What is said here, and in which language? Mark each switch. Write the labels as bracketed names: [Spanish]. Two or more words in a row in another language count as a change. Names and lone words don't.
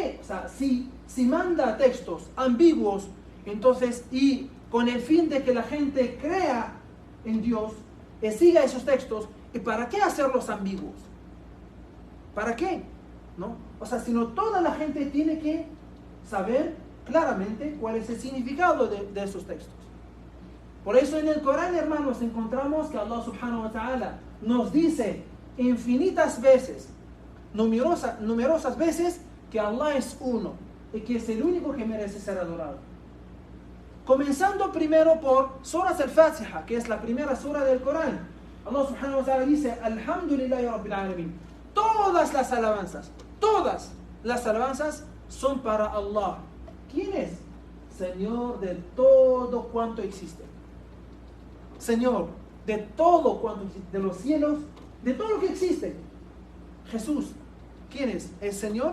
[Spanish] O sea, si manda textos ambiguos, entonces, y con el fin de que la gente crea en Dios, siga esos textos, ¿y para qué hacerlos ambiguos? ¿Para qué? ¿No? O sea, sino toda la gente tiene que saber claramente cuál es el significado de esos textos. Por eso en el Corán, hermanos, encontramos que [Arabic] الله سبحانه وتعالى [Spanish] nos dice infinitas veces, numerosas veces, que Allah es uno y que es el único que merece ser adorado. Comenzando primero por Surat al-Fatiha, que es la primera sura del Corán. [Arabic] الله سبحانه وتعالى [Spanish] dice [Arabic] الحمد لله رب العالمين. [Spanish] Todas las alabanzas son para Allah. ¿Quién es? Señor de todo cuanto existe. Señor de todo cuanto existe, de los cielos, de todo lo que existe. Jesús, ¿quién es? ¿Es Señor?